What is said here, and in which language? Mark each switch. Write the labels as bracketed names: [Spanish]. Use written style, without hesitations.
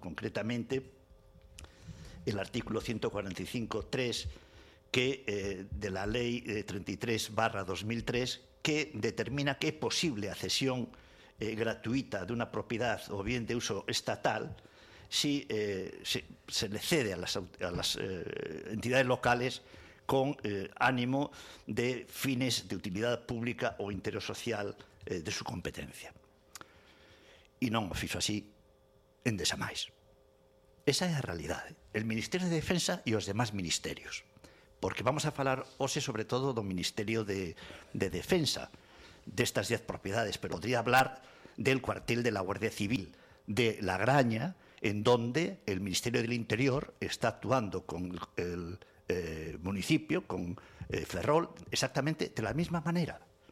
[Spanish] Concretamente, el artículo 145.3 de la ley 33/2003, que determina que es posible la cesión gratuita de una propiedad o bien de uso estatal si se le cede a las entidades locales con ánimo de fines de utilidad pública o interés social de su competencia. [Galician] Y non o fixo así en desamais. Esa é a realidade. [Spanish] El Ministerio de Defensa [Galician] e os demás ministerios. Porque vamos a falar hoxe sobre todo do Ministerio de Defensa, destas 10 propiedades, [Spanish] pero podría hablar del cuartel de la Guardia Civil de La Graña, en donde el Ministerio del Interior está actuando con el municipio, con Ferrol, exactamente de la misma manera.